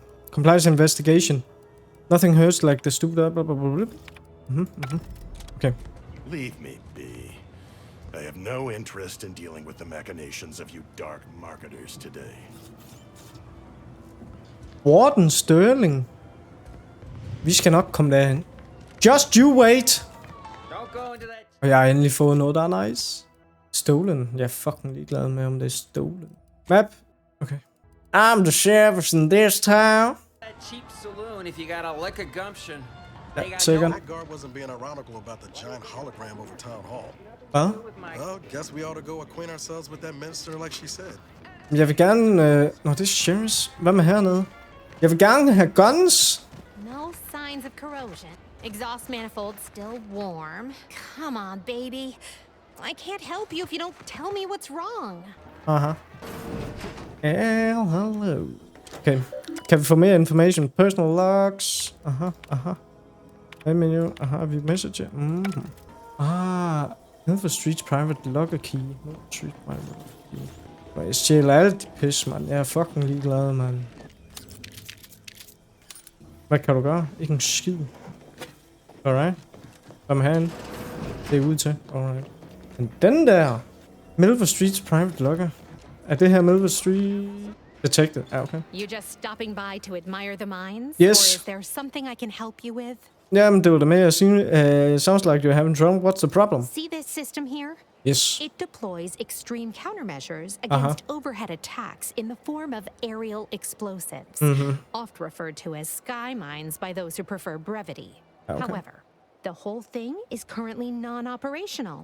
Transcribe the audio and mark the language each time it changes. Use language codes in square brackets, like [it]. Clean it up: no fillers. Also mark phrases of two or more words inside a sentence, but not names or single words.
[en] Compliance investigation. Nothing hurts like the stupid... Okay. Leave me be. I have no interest in dealing with the machinations of you dark marketers today. Warden Sterling. [da] Vi skal nok komme derhen. [en] Just you wait! Don't go into that. [da] Og jeg har endelig fået noget, der er nice. Stolen. Jeg er fucking ligeglad med, om det er stolen. Map. Okay. [en] I'm the sheriff in this town. That cheap saloon if you got a lick of gumption. They got Second. That guard wasn't being ironical about the giant hologram over town hall. [da] Hvad? [en] Well, guess we ought to go acquaint ourselves with that minister like she said. [da] Jeg vil gerne... Nå, det er sheriffs. Hvad med hernede? Jeg vil gerne have guns. [en] No signs of corrosion. Exhaust manifold still warm. Come on, baby. I can't help you if you don't tell me what's wrong. Aha. Hello. Okay. [da] Kan vi få mere information? [en] Personal logs. Aha. Menu. [da] Aha, vi message. [en] Milford Street's private logger key. Milford Street private key. [da] Og jeg stjæler alt pis, mand. Jeg er fucking ligeglad, mand. Hvad kan du gøre? Ikke en skid. Alright. Hvad med herinde? Det er ude til. Alright. Men den der... [en] Milford Street's private logger. [da] Er det her Milford Street... [en] Detected? Ah, okay. You just stopping by to admire the mines? Yes. Or is there something I can help you with? [da] Jamen, det var det med at sige. [en] Sounds like you're having trouble. What's the problem? See this system here? Yes. It deploys extreme countermeasures against overhead attacks in the form of aerial explosives, oft referred to as sky mines by those who prefer brevity. Okay. However, the whole thing is currently non-operational.